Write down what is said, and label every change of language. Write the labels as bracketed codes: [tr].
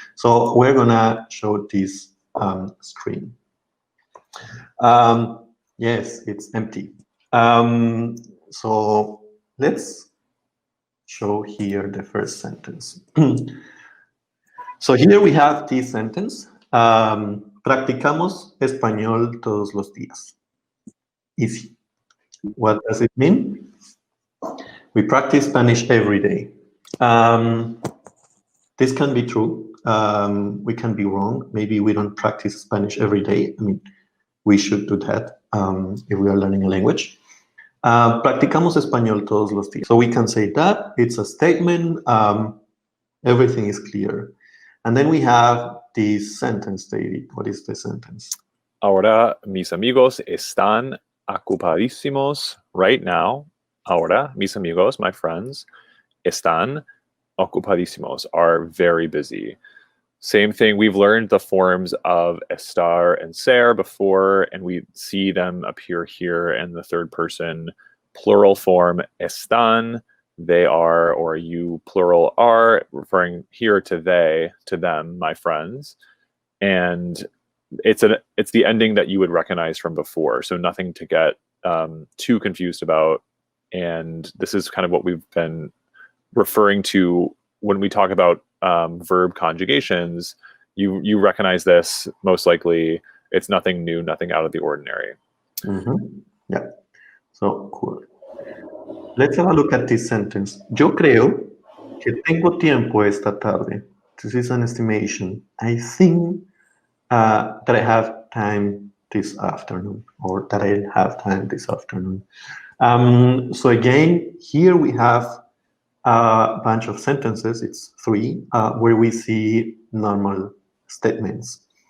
[en] So we're gonna show this screen. Yes, it's empty. So let's show here the first sentence. So here we have this sentence. [es] Practicamos español todos los días. [en] Easy. What does it mean? We practice Spanish every day. This can be true. We can be wrong. Maybe we don't practice Spanish every day. I mean, we should do that if we are learning a language. [es] Practicamos español todos los días. [en] So we can say that it's a statement. Everything is clear. And then we have this sentence, David. What is the sentence? [es] Ahora mis amigos están ocupadísimos [en] right now. [es] Ahora mis amigos, [en] my friends, [es] están ocupadísimos, [en] are very busy. Same thing, we've learned the forms of estar and ser before, and we see them appear here in the third person plural form, están, they are, or you plural are, referring here to they, to them, my friends. And it's the ending that you would recognize from before, so nothing to get too confused about. And this is kind of what we've been referring to when we talk about verb conjugations. You recognize this most likely. It's nothing new, nothing out of the ordinary. Yeah, so cool. Let's have a look at this sentence. [es] Yo creo que tengo tiempo esta tarde. [en] This is an estimation. I think that I have time this afternoon, or that I have time this afternoon. So again, here we have a bunch of sentences, it's 3, where we see normal statements.